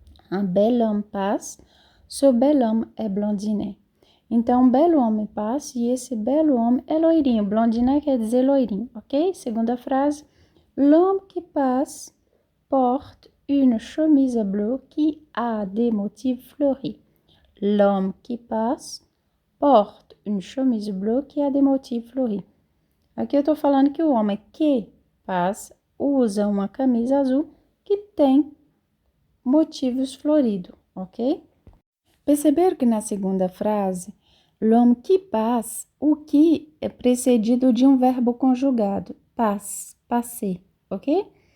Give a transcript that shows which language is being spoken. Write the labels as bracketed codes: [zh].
[fr] Un bel homme passe, ce bel homme est blondinet. [pt] Então, um belo homem passa e esse belo homem é loirinho. Blondinet quer dizer loirinho, ok? Segunda frase, [fr] l'homme qui passe porte une chemise bleue qui a des motifs fleuris. L'homme qui passe porte une chemise bleue qui a des motifs fleuris. [pt] Aqui eu estou falando que o homem que passa usa uma camisa azul que tem motivos floridos, ok? Perceberam que na segunda frase, [fr] l'homme qui passe, [pt] o que é precedido de um verbo conjugado, passe, passer, ok?